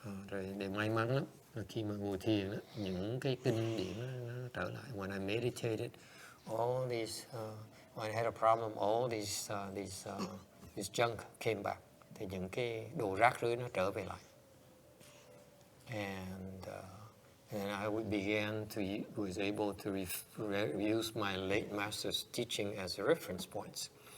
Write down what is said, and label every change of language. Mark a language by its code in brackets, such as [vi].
[vi] Rồi để may mắn lắm khi mà ngồi thiền đó, những cái kinh điển nó trở lại. [en] When I meditated, all these when I had a problem, all these junk came back. [vi] Thì những cái đồ rác rưởi nó trở về lại. [en] And I was able to use my late master's teaching as reference points.